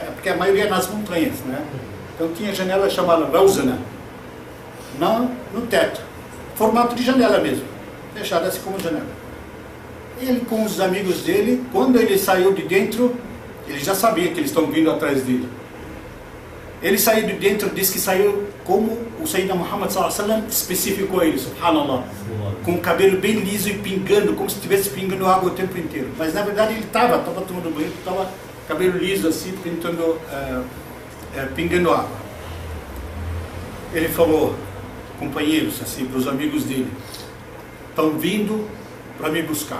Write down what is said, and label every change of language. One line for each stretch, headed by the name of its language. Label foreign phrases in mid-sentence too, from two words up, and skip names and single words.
Portuguese: Porque a maioria é nas montanhas, né? Então tinha janela chamada Rauzana, no teto, formato de janela mesmo, fechada assim como janela. Ele com os amigos dele, quando ele saiu de dentro, ele já sabia que eles estão vindo atrás dele. Ele saiu de dentro, disse que saiu como o Sayyidina Muhammad
Arabic: صلى الله عليه وسلم
Portuguese: especificou ele, subhanallah, com o cabelo bem liso e pingando, como se estivesse pingando água o tempo inteiro. Mas na verdade ele estava tomando banho, estava cabelo liso assim, pingando água. Ele falou, companheiros, assim, para os amigos dele: estão vindo para me buscar.